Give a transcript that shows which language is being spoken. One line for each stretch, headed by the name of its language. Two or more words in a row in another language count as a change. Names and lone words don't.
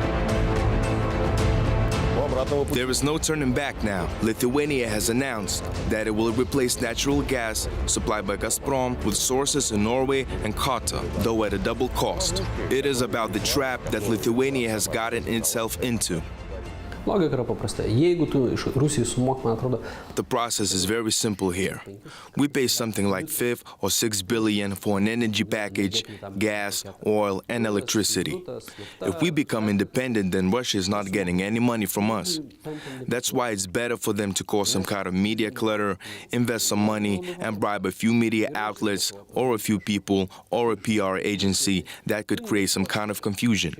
English: There is no turning back now. Lithuania has announced that it will replace natural gas supplied by Gazprom with sources in Norway and Qatar, though at a double cost. It is about the trap that Lithuania has gotten itself into.
Lithuanian: Logika yra paprasta. Jeigu tu iš Rusijos sumok, man atrodo.
English: The process is very simple here. We pay something like 5 or 6 billion for an energy package, gas, oil, and electricity. If we become independent, then Russia is not getting any money from us. That's why it's better for them to cause some kind of media clutter, invest some money, and bribe a few media outlets or a few people or a PR agency that could create some kind of confusion.